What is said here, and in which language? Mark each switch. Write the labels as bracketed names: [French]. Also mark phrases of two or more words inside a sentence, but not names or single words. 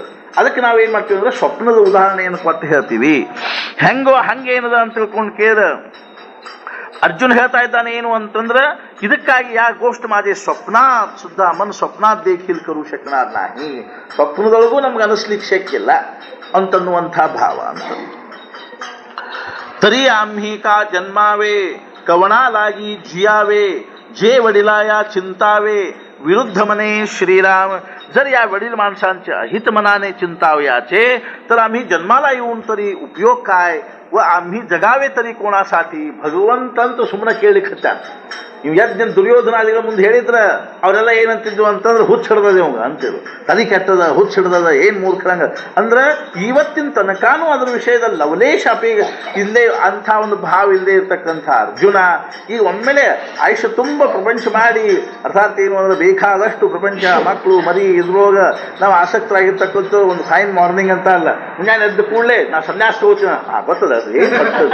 [Kannada] ಅದಕ್ಕೆ ನಾವೇನು ಮಾಡ್ತೀವಿ ಅಂದ್ರೆ ಸ್ವಪ್ನದ ಉದಾಹರಣೆಯನ್ನು ಕೊಟ್ಟು ಹೇಳ್ತೀವಿ. ಹೆಂಗೋ ಹಂಗೆ ಏನದ ಅಂತ ತಿಳ್ಕೊಂಡು ಕೇಳಿದ್ರೆ ಅರ್ಜುನ್ ಹೇಳ್ತಾ ಇದ್ದಾನೆ ಏನು ಅಂತಂದ್ರೆ ಇದಕ್ಕಾಗಿ [Marathi] या गोष्ट माझे स्वप्न सुद्धा मन स्वप्न देखील करू शकणार नाही, [Kannada] ಸ್ವಪ್ನದೊಳಗೂ ನಮ್ಗೆ ಅನಿಸ್ಲಿಕ್ಕೆ ಶಕ್ಕಿಲ್ಲ ಅಂತನ್ನುವಂಥ ಭಾವ ಅಂತ. [Marathi] तरी आम्ही का जन्मावे कवणालागी जियावे, जे वडिलाया चिंतावे विरुद्ध मने श्रीराम. जर या वडील माणसांच्या हित मनाने चिंतावयाचे तर आम्ही जन्माला येऊन तरी उपयोग काय व आम्ही जगावे तरी कोणासाठी. [Kannada] ಭಗವಂತಂತೂ ಸುಮ್ಮನೆ ಕೇಳಿಕತ್ತ. ನೀವು ಎದ್ದು ದುರ್ಯೋಧನಾದಿಗಳ ಮುಂದೆ ಹೇಳಿದ್ರೆ ಅವರೆಲ್ಲ ಏನಂತಿದ್ವು ಅಂತಂದ್ರೆ ಹುಚ್ಚಿಡ್ದದೆ ಅವಂಗ ಅಂತಿದ್ರು, ತಲೆ ಕೆಟ್ಟದ, ಹುಚ್ಚಿಡ್ದದ, ಏನು ಮೂರ್ಖರಂಗ ಅಂದ್ರೆ ಇವತ್ತಿನ ತನಕಾನು ಅದ್ರ ವಿಷಯದಲ್ಲಿ ಲವಲೇಶ ಇಲ್ಲದೆ ಅಂಥ ಒಂದು ಭಾವ ಇಲ್ಲದೆ ಇರ್ತಕ್ಕಂಥ ಅರ್ಜುನ ಈಗ ಒಮ್ಮೆಲೆ ಆಯುಷ್ಯ ತುಂಬ ಪ್ರಪಂಚ ಮಾಡಿ, ಅರ್ಥಾತ್ ಏನು ಅಂದ್ರೆ ಬೇಕಾದಷ್ಟು ಪ್ರಪಂಚ, ಮಕ್ಕಳು, ಮರಿ ಇದ್ರೊಳಗ ನಾವು ಆಸಕ್ತರಾಗಿರ್ತಕ್ಕಂಥ ಒಂದು [English] fine morning [Kannada] ಅಂತ ಅಲ್ಲ, ಮುಂಜಾನೆ ಎದ್ದ ಕೂಡಲೇ ನಾ ಸನ್ಯಾಸ ತಗೋತೀನಿ ಬರ್ತದ ಅದು ಏನು ಬರ್ತದೆ.